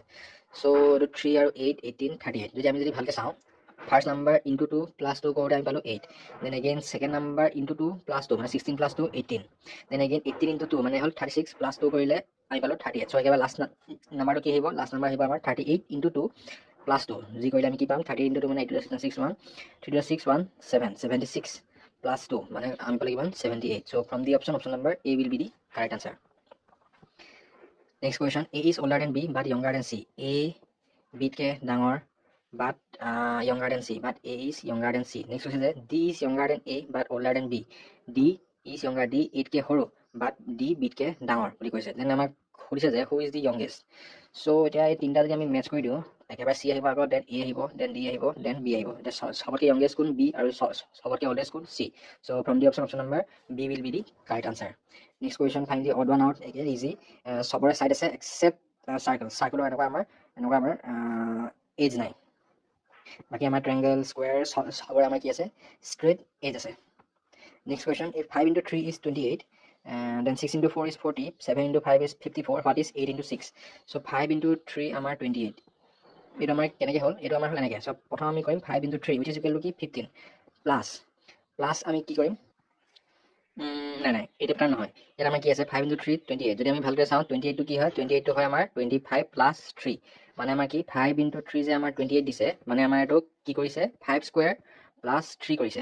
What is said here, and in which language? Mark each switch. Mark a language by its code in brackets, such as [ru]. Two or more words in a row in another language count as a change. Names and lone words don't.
[as] চ' এইটো 3 আৰু 8, 18, 38, যদি আমি ভালকৈ চাওঁ, [en] first number into 2 plus 2 [as] কৰোঁতে আমি পালোঁ 8, [en] then again second number into 2 plus 2 [as] মানে 16 প্লাছ 2 18, [en] then again 18 into 2 [as] মানে হ'ল 36 প্লাছ 2 কৰিলে আমি পালোঁ 38। চ' একেবাৰে [en] last numberটো [as] কি আহিব, [en] last number [as] আহিব আমাৰ 38 ইনটু 2 প্লাছ 2, যি কৰিলে আমি কি পাম, 38 ইনটু 2 মানে 76 প্লাছ 2 মানে আমি পালোঁ কিমান, 78। [en] so from the option number A will be the correct answer. Next question, A is older than B but younger than C. A [as] বিতকে ডাঙৰ [en] but younger than C, but A is younger than C. Next question is D is younger than A but older than B. D is younger, [as] D 8কে সৰু but D বিতকে ডাঙৰ বুলি কৈছে। Then আমাক সুধিছে যে [en] who is the youngest. So [as] এতিয়া এই তিনিটা যদি আমি মেচ কৰি দিওঁ, একেবাৰে C আহিব আগত, দেন A আহিব, দেন D আহিব, দেন B আহিব। এতিয়া সবতকৈ youngest কোন, B, আৰু সবতকৈ oldest কোন, C. [en] So from the option number B will be the correct answer. Next question, find the odd one out. Again easy. [as] সবৰে সাইড আছে [en] except circleৰ [as] এনেকুৱা আমাৰ এজ নাই, বাকী আমাৰ [en] triangle square [as] সবৰে আমাৰ কি আছে, [en] straight edge [as] আছে। [en] next question, if 5 into 3 is 28, then 6 into 4 is 40, 7 into 5 is 54, what is 8 into 6? [as] So 5 into 3 আমাৰ 28, এইটো আমাৰ কেনেকৈ হ'ল, এইটো আমাৰ হ'ল এনেকৈ। চ' প্ৰথম আমি কৰিম 5 into 3 [en] which is equal to [as] কি 15 প্লাছ আমি কি কৰিম, নাই এইটো প্লান নহয়, ইয়াত আমাৰ কি আছে 5 into 3 28, যদি আমি ভালকৈ চাওঁ 28টো কি হয়, 28টো হয় আমাৰ 25 প্লাছ 3, মানে আমাৰ কি 5 into 3 যে আমাৰ 28 দিছে, মানে আমাৰ এইটো কি কৰিছে 5 স্কুৱেৰ প্লাছ 3 কৰিছে।